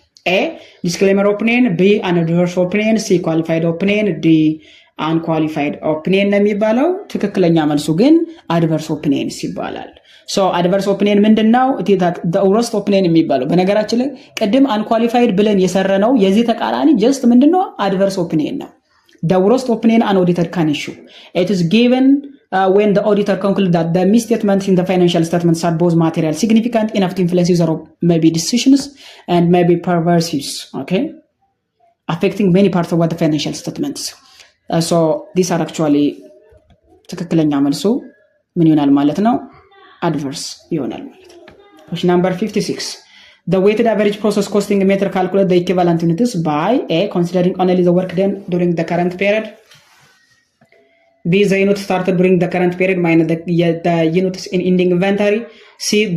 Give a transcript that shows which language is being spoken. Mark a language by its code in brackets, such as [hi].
[am] ኤ ዲስክሌመር ኦፒኒየን፣ ቢ አንአድቨርስ ኦፒኒየን፣ ሲ ኳሊፋይድ ኦፒኒየን፣ ዲ አንኳሊፋይድ ኦፒኒየን ነው የሚባለው። ትክክለኛ መልሱ ግን አድቨርስ ኦፒኒየንስ ይባላል። ሶ አድቨርስ ኦፒኒየን ምንድነው? ወርስት ኦፒኒየን የሚባለው በነገራችን ላይ ቅድም አንኳሊፋይድ ብለን የሰረነው የዚህ ተቃራኒ ጀስት ምንድነው? አድቨርስ ኦፒኒየን ነው። [en] the worst opinion an auditor can issue. It is given when the auditor concludes that the misstatements in the financial statements are both material significant enough to influence user maybe decisions and maybe perversive, okay, affecting many parts of what the financial statements. So these are actually [am] ትክክለኛ መልሱ ምን ይሆናል ማለት ነው? [en] adverse [am] ይሆናል ማለት ነው። [en] Question number 56. The weighted average process costing method calculate the equivalent units by A. considering only the work done during the current period, B. the unit started during the current period minus the units in ending inventory, C.